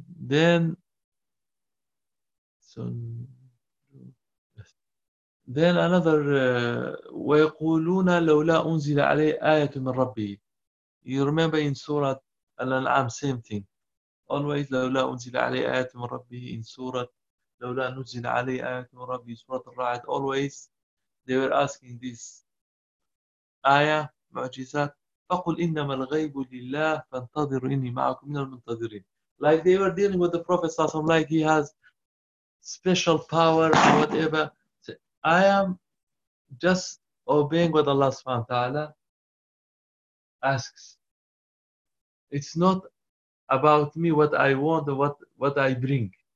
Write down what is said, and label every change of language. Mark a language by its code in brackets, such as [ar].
[en] Then another [ar] ويقولون لولا أنزل عليه آية من ربي. [en] You remember in Surah Al-An'am, same thing. Always [ar] لولا أنزل عليه آية من ربي. [en] In Surah [ar] لولا أنزل عليه آية من ربي. [en] Surah Al-Ra'd. Always they were asking this [ar] آية معجزات. فقل إنما الغيب لله فانتظر إني معكم من المنتظرين. [en] Like they were dealing with the Prophet Sallallahu Alaihi Wasallam, like he has special power or whatever. So I am just obeying what Allah subhanahu wa ta'ala asks. It's not about me, what I want, or what I bring.